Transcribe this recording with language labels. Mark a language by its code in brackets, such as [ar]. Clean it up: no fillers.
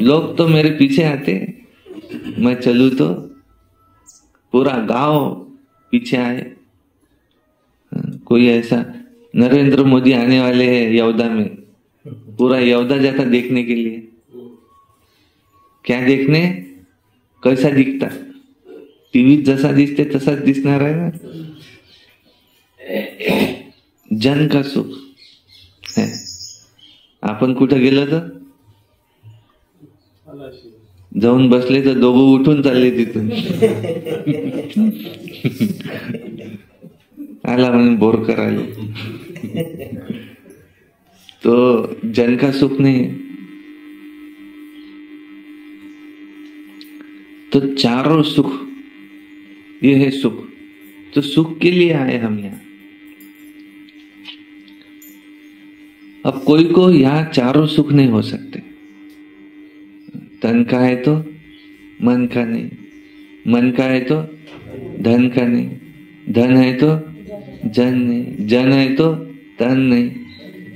[hi] लोग तो मेरे पीछे आते, मैं चलूं तो पूरा गांव पीछे आए। कोई ऐसा नरेंद्र मोदी आने वाले हैं यवदा में, पूरा यवदा जाता देखने के लिए। क्या देखने? कैसा दिखता? [mr] टीव्ही जसा दिसते तसाच दिसणार आहे ना। [hi] जन का सुख है। [mr] आपण कुठं गेलो तर जाऊन बसले तर दोघं उठून चालले तिथून। आला म्हणून बोर करायला, [hi] तो जन का सुख नहीं। तो चारों सुख, ये है सुख, तो सुख के लिए आए हम यहाँ। अब कोई को यहाँ चारों सुख नहीं हो सकते। तन का है तो मन का नहीं, मन का है तो धन का नहीं, धन है तो जन नहीं, जन है तो तन नहीं।